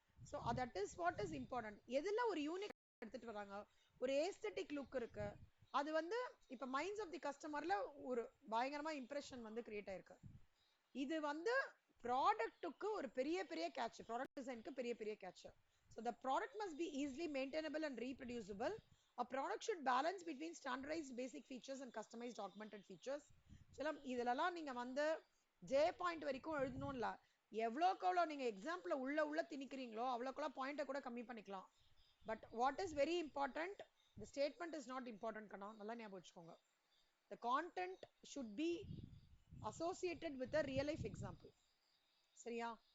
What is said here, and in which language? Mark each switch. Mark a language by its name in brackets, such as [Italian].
[English] So that is what is important. [Tamil] எதுல ஒரு unique எடுத்துட்டு வராங்க, ஒரு ஏஸ்தட்டிக் லுக் இருக்கு, அது வந்து இப்ப [English] minds of the கஸ்டமர்ல [Tamil] ஒரு பயங்கரமா இம்ப்ரெஷன் வந்து கிரியேட் ஆயிருக்கு. இது வந்து ப்ராடக்ட்டுக்கு ஒரு பெரிய பெரிய கேட்ச், ப்ராடக்ட் டிசைனுக்கு பெரிய பெரிய catch. [English] So the product must be easily maintainable and reproducible. A product should balance between standardized basic features and customized augmented features. [Tamil] சில இதுலலாம் நீங்க வந்து ஜே பாயிண்ட் வரைக்கும் எழுதணும் இல்ல, எவ்வளோக்கு எவ்வளோ நீங்க எக்ஸாம்பிள் உள்ள திணிக்கிறீங்களோ அவ்வளோக்குள்ள பாயிண்ட்டை கூட கம்மி பண்ணிக்கலாம். [English] but what is very important, the statement is not important [Tamil] கண்ணா, நல்லா ஞாபகம் வச்சுக்கோங்க. [English] The content should be associated with a real life example. [Tamil] சரியா?